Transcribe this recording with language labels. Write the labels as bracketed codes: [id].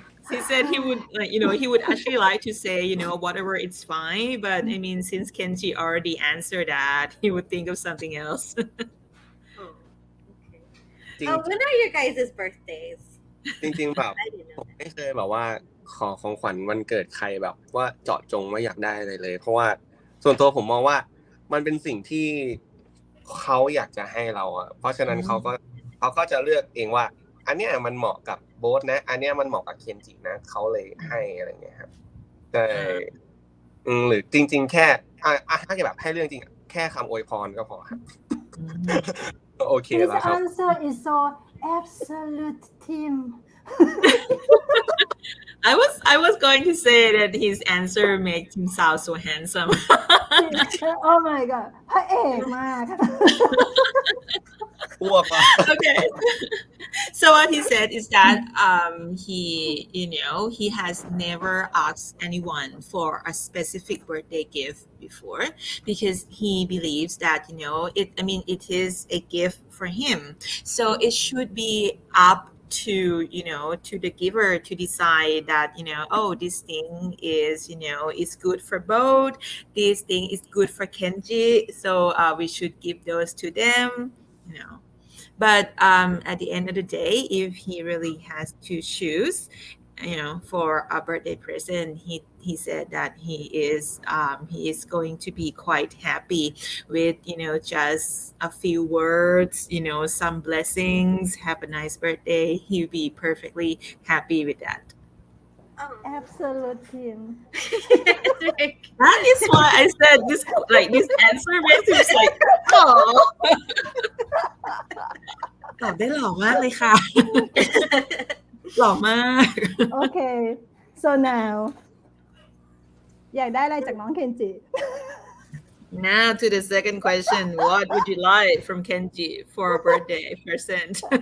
[en] He said he would, he would actually like to say, whatever it's fine, but I mean, since Kenji already answered that, he would think of something else. When are your guys' birthdays? [th] จริงๆแบบผมไม่เคยแบบว่าขอของขวัญวันเกิดใครแบบว่าเจาะจงว่าอยากได้อะไรเลยเพราะว่าส่วนตัวผมมองว่ามันเป็นสิ่งที่เขาอยากจะให้เราอ่ะเพราะฉะนั้นเขาก็จะเลือกเองว่าอันเนี้ยมันเหมาะกับโบ๊ทนะอันเนี้ยมันเหมาะกับเคนจินะเขาเลยให้อะไรเงี้ยครับแต่หรือจริงๆแค่ถ้าจะแบบให้เรื่องจริงแค่คำอวยพรก็พอครับก็โอเคแล้วครับ [en] His answer is so absolute team I was going to say that his answer makes him sound so handsome. Oh my god [th] พระเอกมาก อ้วกว่ะ [en] Okay. So what he said is that he he has never asked anyone for a specific birthday gift before because he believes that it is a gift for him, so it should be up to to the giver to decide that oh, this thing is good for both, this thing is good for Kenji, so we should give those to them. But at the end of the day, if he really has to choose, for a birthday present, he said that he is going to be quite happy with just a few words, some blessings, have a nice birthday. He'll be perfectly happy with that. absolute team That is why I said this answer makes him like oh [th] ตอบได้หล่อมากเลยค่ะ หล่อมาก [en] Okay so now [th] อยากได้อะไรจากน้องเคนจิ [en] Now to the second question. What would you like from Kenji for a birthday present?